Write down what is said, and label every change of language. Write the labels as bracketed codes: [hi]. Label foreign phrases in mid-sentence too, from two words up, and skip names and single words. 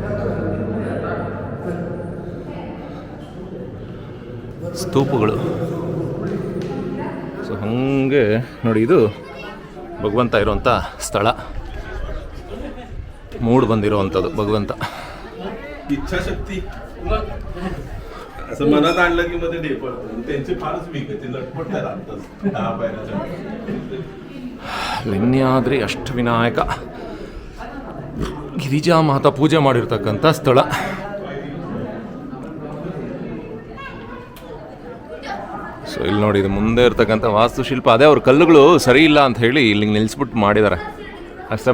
[kn] ಸ್ತೂಪಗಳು. ಸೊ ಹಾಗೆ ನೋಡಿ, ಇದು ಭಗವಂತ ಇರೋವಂಥ ಸ್ಥಳ, ಮೂಡ್ ಬಂದಿರೋವಂಥದ್ದು ಭಗವಂತ. [mr] इच्छाशक्ती असं मनात आणलं की मध्ये डेपळतं. त्यांची फारच वीक आहे, ते लटपट राहतात 10 पायऱ्याच्या. [kn] ಲೆನ್ಯಾದ್ರಿ ಅಷ್ಟವಿನಾಯಕ ಗಿರಿಜಾ ಮಾತಾ ಪೂಜೆ ಮಾಡಿರ್ತಕ್ಕಂಥ ಸ್ಥಳ. ಸೊ ಇಲ್ಲಿ ನೋಡಿ, ಇದು ಮುಂದೆ ಇರ್ತಕ್ಕಂಥ ವಾಸ್ತುಶಿಲ್ಪ. ಅದೇ ಅವ್ರ ಕಲ್ಲುಗಳು ಸರಿ ಇಲ್ಲ ಅಂತ ಹೇಳಿ ಇಲ್ಲಿಗೆ ನಿಲ್ಲಿಸ್ಬಿಟ್ಟು ಮಾಡಿದ್ದಾರೆ ಅಷ್ಟೇ.